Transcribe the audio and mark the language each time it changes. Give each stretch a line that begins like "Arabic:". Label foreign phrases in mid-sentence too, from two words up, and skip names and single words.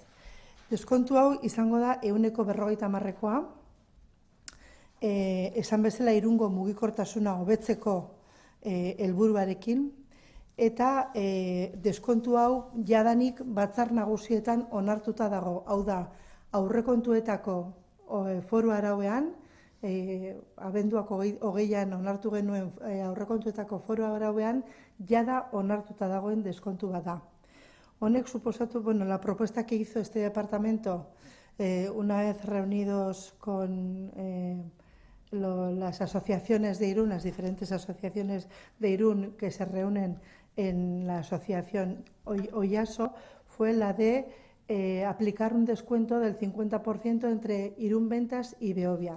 Basque: Deskontu hau izango da 50%koa, esan bezala Irungo mugikortasuna hobetzeko helburuarekin, eta deskontu hau jadanik batzar nagusietan onartuta dago, hau da, aurrekontuetako foru arauean, abenduak 20an onartu genuen aurrekontuetako foru arauean, jada onartuta dagoen deskontu bat da. Honek suposatu,
Spanish: la propuesta que hizo este departamento, una vez reunidos con las asociaciones de Irún, las diferentes asociaciones de Irún que se reúnen en la asociación Oiaso, fue la de aplicar un descuento del 50% entre Irún Bentas y Behobia.